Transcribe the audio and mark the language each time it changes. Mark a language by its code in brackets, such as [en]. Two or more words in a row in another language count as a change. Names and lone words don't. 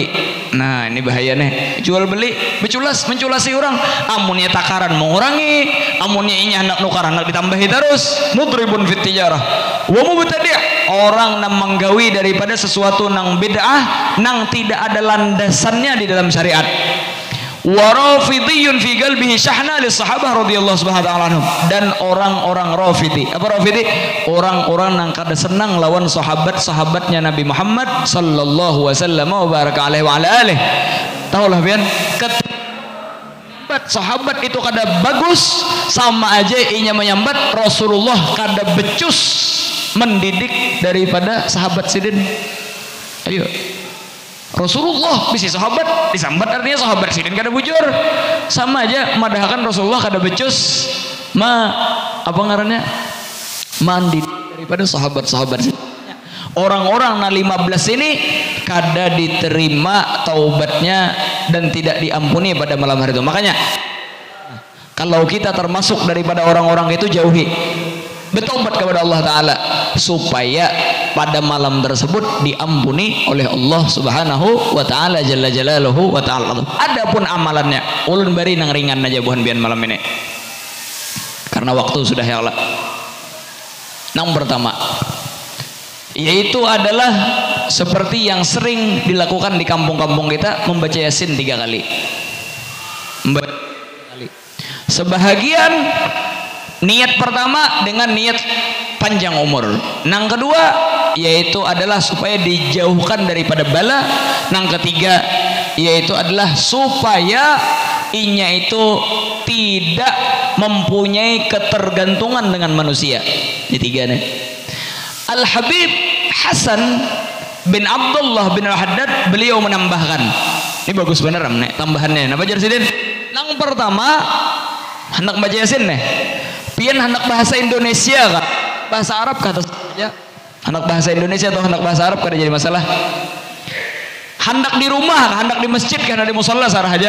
[bjn] Nah ini bahaya nih, jual beli beculas, menculasi orang. Amunnya takaran mengurangi, amunnya ini anak nukar anak ditambahi terus. [ar] مطربون في التجارة. ومبتدع', [bjn] orang nang menggawi daripada sesuatu nang bid'ah, nang tidak ada landasannya di dalam syariat. [ar] ورافضيون في قلبه شحناء للصحابة رضي الله سبحانه وتعالى عنهم, [bjn] dan orang-orang rafidi. Apa rafidi? Orang-orang nang kada senang lawan sahabat-sahabatnya Nabi Muhammad [ar] صلى الله وسلم وبارك عليه وعلى آله. [bjn] Tahulah pian, sahabat itu kada bagus, sama aja inya menyambat Rasulullah kada becus mendidik daripada sahabat sidin. Ayo, Rasulullah bisi sahabat disambat, artinya sahabat sidin kada bujur. Sama aja madahkan Rasulullah kada becus apa ngarannya mendidik daripada sahabat-sahabat sidin. Orang-orang na 15 ini kada diterima taubatnya dan tidak diampuni pada malam hari itu. Makanya kalau kita termasuk daripada orang-orang itu, jauhi, bertobat kepada Allah Ta'ala supaya pada malam tersebut diampuni oleh Allah [ar] سبحانه وتعالى جل جلاله وتعالى. [bjn] Adapun amalannya ulun bari nang ringan aja buhan bian malam ini karena waktu sudah ya Allah. Nang pertama yaitu adalah seperti yang sering dilakukan di kampung-kampung kita, membaca Yasin 3 kali. Sebahagian niat pertama dengan niat panjang umur. Nang kedua yaitu adalah supaya dijauhkan daripada bala. Nang ketiga yaitu adalah supaya inya itu tidak mempunyai ketergantungan dengan manusia. Ini 3 nih. Al-Habib Hasan bin Abdullah bin Al-Haddad beliau menambahkan, ini bagus bener nih tambahannya. Napa jar sidin? Nang pertama hendak baca Yasin nih. Pian hendak bahasa Indonesia kah? Bahasa Arab kah saja? Hendak bahasa Indonesia atau hendak bahasa Arab kada jadi masalah. Hendak di rumah, hendak di masjid, hendak di musalla sarah aja.